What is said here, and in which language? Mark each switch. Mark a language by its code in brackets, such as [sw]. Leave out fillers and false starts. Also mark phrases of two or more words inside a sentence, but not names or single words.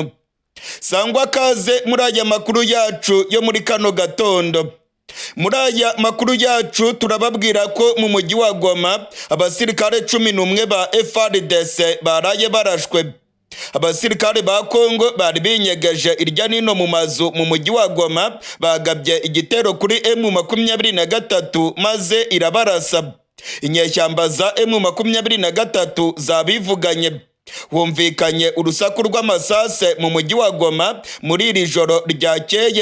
[rw] Sangwa kaze muri aya makuru yacu yo muri kano gatondo. Muri aya makuru yacu turababwira ko mu mujyi wa Goma abasirikare 11 ba FARDC baraye barashwe. Abasirikare ba Kongo bari binyegeje irya nino mu mazu mu mujyi wa Goma bagabye igitero kuri M23 maze irabarasa. Inyeshyamba za M23 zabivuganye. Humvikanye urusaku rw'amasase mu mujyi wa Goma muri iri joro ryakeye.